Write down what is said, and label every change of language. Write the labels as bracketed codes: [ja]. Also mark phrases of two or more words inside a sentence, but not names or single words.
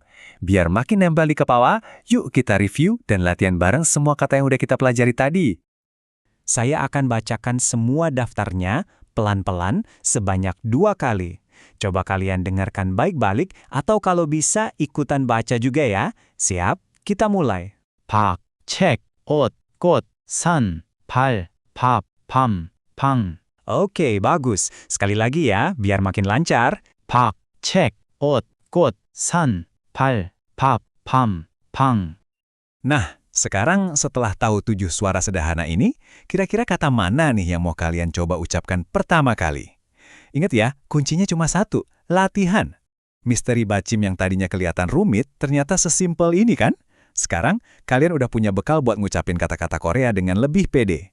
[id] Biar makin nempel di kepala, yuk kita review dan latihan bareng semua kata yang udah kita pelajari tadi. Saya akan bacakan semua daftarnya pelan-pelan sebanyak 2 kali. Coba kalian dengarkan baik-balik atau kalau bisa ikutan baca juga ya. Siap? Kita mulai. [ko] 박, 책, 옷, 꽃, 산, 발, 밥, 밤, 방. [id] Oke, bagus. Sekali lagi ya, biar makin lancar. [ko] 박, 책, 옷, 꽃, 산, 발, 밥, 밤, 방. [id] Nah, sekarang setelah tahu 7 suara sederhana ini, kira-kira kata mana nih yang mau kalian coba ucapkan pertama kali? Ingat ya, kuncinya cuma 1, latihan. Misteri bacim yang tadinya kelihatan rumit ternyata sesimpel ini kan? Sekarang, kalian udah punya bekal buat ngucapin kata-kata Korea dengan lebih pede.